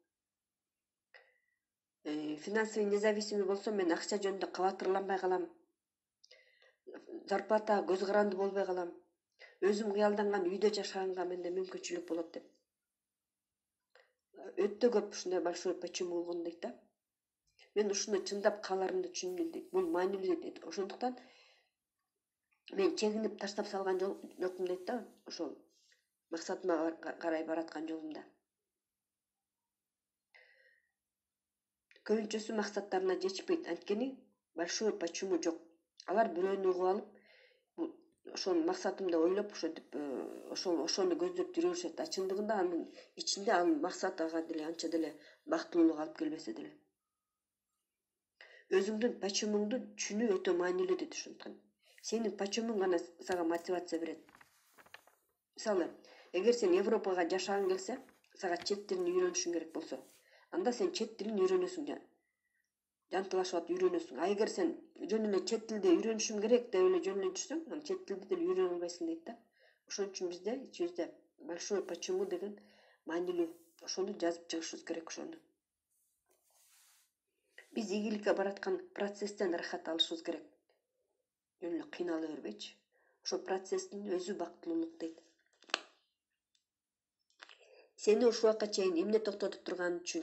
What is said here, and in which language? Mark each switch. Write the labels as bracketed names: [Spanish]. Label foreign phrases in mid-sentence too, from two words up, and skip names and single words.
[Russian] Финансовый независимый [Kyrgyz] болсом, мен акча жөнүндө кабатырланбай калам. Зарплата көз каранды болбой калам. Өзүм кыялданган үйдө жашаганга менде мүмкүнчүлүк болот деп. Өтө көп ушундай [Russian] большой почему [Kyrgyz] болгон дейт да. Мен ушуну чындап кааларымды түшүндүм дейт. Бул маанилүү дейт. Ошондуктан мен чегинип таштап салган жокмун дейт да, ошол максатыма карай бараткан жолумда. Көбүнчөсү максаттарына жетишпейт, анткени [Russian] большой почему [Kyrgyz] жок. Алар бирөөнү угуп алып, ошол максатымды ойлоп, ошону көздөп жүрүшөт. А чындыгында анын ичинде ал максат ага деле анча деле бактылуулук алып келбесе деле. Өзүңдүн почемуңду түшүнүү өтө маанилүү дейт. Ошондуктан сенин почемуң гана сага мотивация берет. Мисалы, эгер сен Европага жашагаң келсе, сага чет тилин үйрөнүшүң керек болсо, анда сен чет тилин үйрөнөсүң, жантылашып атып үйрөнөсүң. А эгер сен жөн эле чет тилди үйрөнүшүм керек деп эле жөн эле жүрсөң, аны чет тилди деле үйрөнө албайсың дейт да. Ошон үчүн бизде ичибизде [Russian] большой почему [Kyrgyz] деген маанилүү. Ошону жазып чыгышыбыз керек ошону. Биз ийгиликке бараткан процесстен рахат алышыбыз керек. Жөн эле кыйнала бербейчи. Ошол процесстин өзү бактылуулук дейт. Сени ушул убакка чейин эмне токтотуп турганы үчүн?